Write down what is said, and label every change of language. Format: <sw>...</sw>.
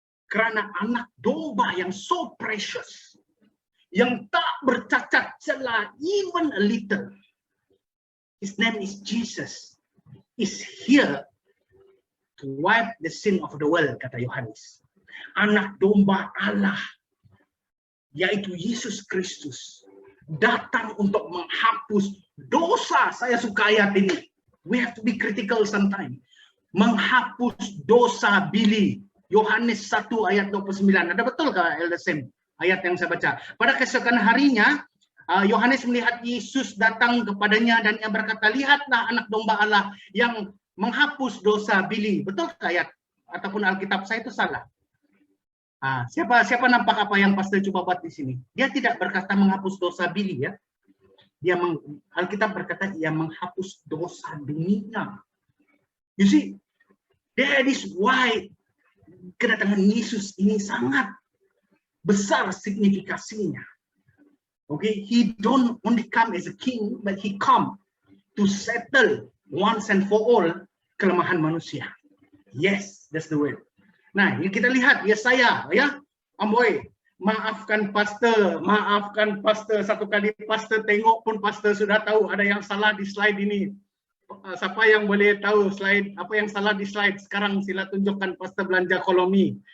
<ms>Karena anak domba yang</ms> <en>so precious,</en> <ms>yang tak bercacat celah</ms> <en>even a little, his name is Jesus, is here to wipe the sin of the world,</en> <ms>kata Yohanes. Anak domba Allah, yaitu Yesus Kristus, datang untuk menghapus dosa. Saya suka ayat ini.</ms> <en>We have to be critical sometimes.</en> <ms>Menghapus dosa Billy. Yohanes 1 ayat 29. Ada betul kah Elder Sam ayat yang saya baca? Pada keesokan harinya Yohanes melihat Yesus datang kepadanya dan ia berkata, lihatlah anak domba Allah yang menghapus dosa Billy. Betul kah ayat ataupun Alkitab saya itu salah? Siapa nampak apa yang pastor coba buat di sini? Dia tidak berkata menghapus dosa Billy ya. Alkitab berkata ia menghapus dosa dunia.</ms> <en>You see, that is why</en> <ms>kedatangan Yesus ini sangat besar signifikasinya.</ms> <en>Okay, he don't only come as a king, but he come to settle once and for all</en> <ms>kelemahan manusia.</ms> <en>Yes, that's the word.</en> <ms>Nah, ini kita lihat Yesaya ya, Amboy, maafkan pastor. Satu kali pastor tengok pun pastor sudah tahu ada yang salah di slide ini. Siapa yang boleh tahu slide apa yang salah di slide? Sekarang sila tunjukkan pastor belanja kolomi.</ms>